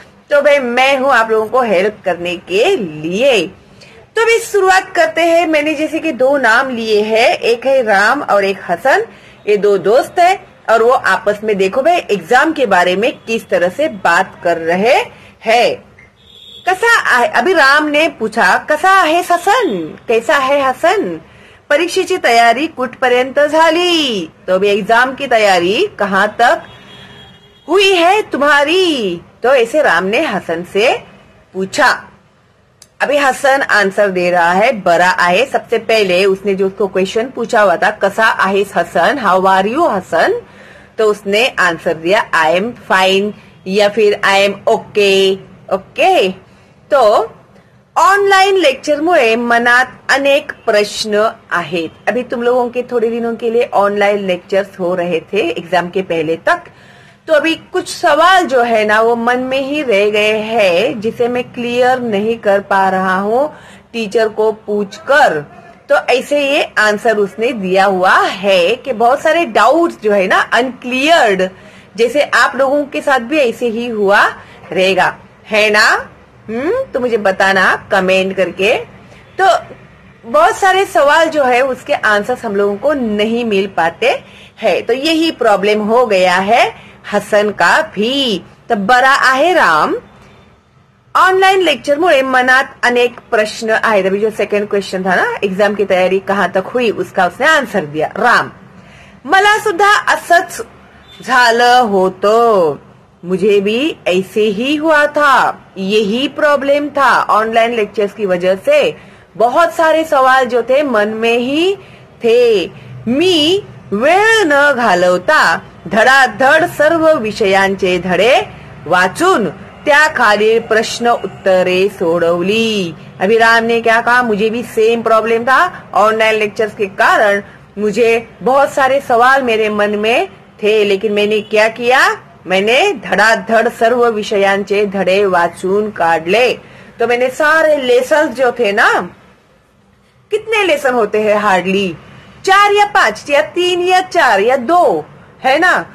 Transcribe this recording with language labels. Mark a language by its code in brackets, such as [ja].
[hi] तो भाई मैं हूं आप लोगों को हेल्प करने के लिए. तो अभी शुरुआत करते हैं. मैंने जैसे कि दो नाम लिए हैं, एक है राम और एक हसन. ये दो दोस्त है और वो आपस में देखो भाई एग्जाम के बारे में किस तरह से बात कर रहे हैं. [mr] कसा आहे, [hi] अभी राम ने पूछा [mr] कसा आहे हसन, [hi] कैसा है हसन, [mr] परीक्षेची तयारी कुठपर्यंत झाली. [hi] तो अभी एग्जाम की तयारी कहाँ तक हुई है तुम्हारी. तो ऐसे राम ने हसन से पूछा. अभी हसन आंसर दे रहा है [mr] बरा आहे. [hi] सबसे पहले उसने जो उसको क्वेश्चन पूछा हुआ था [mr] कसा आहे हसन, [en] how are you Hasan, [hi] तो उसने आंसर दिया [en] I am fine [hi] या फिर [en] I am okay. [hi] ओके. [mr] तो ऑनलाइन लेक्चर मुळे मनात अनेक प्रश्न आहेत. [hi] अभी तुम लोगों के थोड़े दिनों के लिए ऑनलाइन लेक्चर्स हो रहे थे एग्जाम के पहले तक. तो अभी कुछ सवाल जो है ना वो मन में ही रह गए हैं, जिसे मैं क्लियर नहीं कर पा रहा हूँ टीचर को पूछकर. तो ऐसे ये आंसर उसने दिया हुआ है कि बहुत सारे डाउट्स जो है ना अनक्लियर्ड, जैसे आप लोगों के साथ भी ऐसे ही हुआ रहेगा, है ना. तो मुझे बताना कमेंट करके. तो बहुत सारे सवाल जो है उसके आंसर हम लोगों को नहीं मिल पाते हैं. तो यही प्रॉब्लम हो गया है हसन का भी. [mr] तर बरा आहे राम, ऑनलाइन लेक्चर मुळे मनात अनेक प्रश्न आहेत. [hi] अभी जो सेकंड क्वेश्चन था ना एग्जाम की तयारी कहाँ तक हुई, उसका उसने आंसर दिया राम. [mr] मला सुद्धा असंच झालं होतं, [hi] मुझे भी ऐसे ही हुआ था, यही प्रॉब्लम था. ऑनलाइन लेक्चर्स की वजह से बहुत सारे सवाल जो थे मन में ही थे. [mr] मी वेळ न घालवता धडाधड सर्व विषयांचे धडे वाचून त्या खालील प्रश्न उत्तरे सोडवली. [hi] अभी राम ने क्या कहा, मुझे भी सेम प्रॉब्लम था. ऑनलाइन लेक्चर्स के कारण मुझे बहुत सारे सवाल मेरे मन में थे, लेकिन मैंने क्या किया, मैंने [mr] धडाधड सर्व विषयांचे धडे वाचून काढले. [hi] तो मैंने सारे लेसन जो थे ना, कितने लेसन होते हैं, हार्डली 4 या 5 या 3 या 4 या 2, है ना.